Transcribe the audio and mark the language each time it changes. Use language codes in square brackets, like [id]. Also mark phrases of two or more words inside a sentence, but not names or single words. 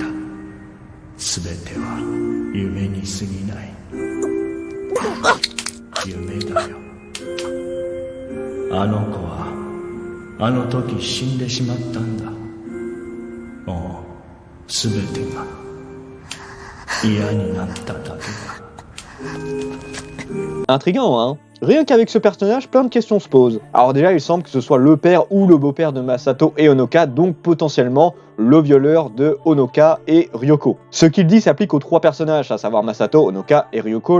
[ja] すべては夢に過ぎない。夢だよ。あの子はあの時死んでしまったんだ。もうすべてが嫌になっただけだ。 [fr] Intriguant, Rien qu'avec ce personnage, plein de questions se posent. Alors déjà, il semble que ce soit le père ou le beau-père de Masato et Honoka, donc potentiellement le violeur de Honoka et Ryoko. Ce qu'il dit s'applique aux 3 personnages, à savoir Masato, Honoka et Ryoko.